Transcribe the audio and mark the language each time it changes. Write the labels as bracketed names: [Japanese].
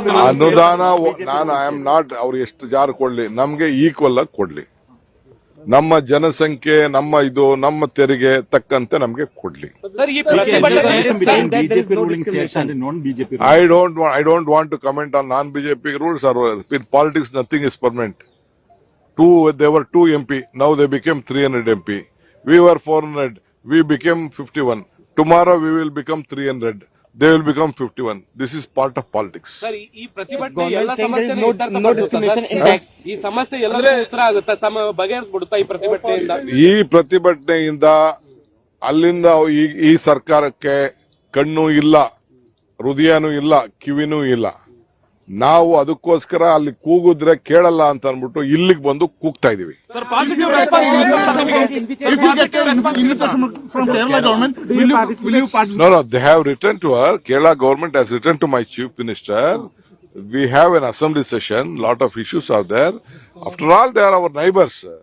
[Kannada] ಅನುದಾನ ನಾನು [English] I am not [Kannada] ಅವ್ರು ಎಷ್ಟು ಜಾರು ಕೊಡ್ಲಿ, ನಮ್ಗೆ ಈಕ್ವಲ್ ಆಗಿ ಕೊಡ್ಲಿ. ನಮ್ಮ ಜನಸಂಖ್ಯೆ, ನಮ್ಮ ತೆರಿಗೆ ತಕ್ಕಂತೆ ನಮಗೆ ಕೊಡ್ಲಿ. ಸರ್, ಈ ಪ್ರತಿಭಟನೆ [English] BJP ruling states and non-BJP ruling. I don't want to comment on non-BJP rules. Or in politics, nothing is permanent. They were 2 MP. Now they became 300 MP. We were 400. We became 51. Tomorrow we will become 300. They will become 51. This is part of politics. [Kannada] Sir, ಈ ಪ್ರತಿಭಟನೆ ಎಲ್ಲ [English] Government saying there is [Kannada] ಸಮಸ್ಯೆ [English] no discrimination in tax. [Kannada] ಈ ಸಮಸ್ಯೆ ಎಲ್ಲರಿಗೂ ಉತ್ತರ ಆಗುತ್ತಾ, ಬಗೆಹರಿಸ್ಬಿಡುತ್ತಾ ಈ ಪ್ರತಿಭಟನೆಯಿಂದ? ಈ ಪ್ರತಿಭಟನೆಯಿಂದ ಅಲ್ಲಿಂದ ಈ ಸರ್ಕಾರಕ್ಕೆ ಕಣ್ಣು ಇಲ್ಲ, ಹೃದಯನೂ ಇಲ್ಲ, ಕಿವಿನೂ ಇಲ್ಲ. ನಾವು ಅದಕ್ಕೋಸ್ಕರ ಅಲ್ಲಿ ಕೂಗಿದ್ರೆ ಕೇಳಲ್ಲ ಅಂತ ಅನ್ಬಿಟ್ಟು ಇಲ್ಲಿಗೆ ಬಂದು ಕೂಗ್ತಾ ಇದೀವಿ. [English] Sir, positive response if you get an invitation from Kerala government, will you participate? No, they have written to her. Kerala government has written to my chief minister. We have an assembly session. Lot of issues are there. After all, they are our neighbors.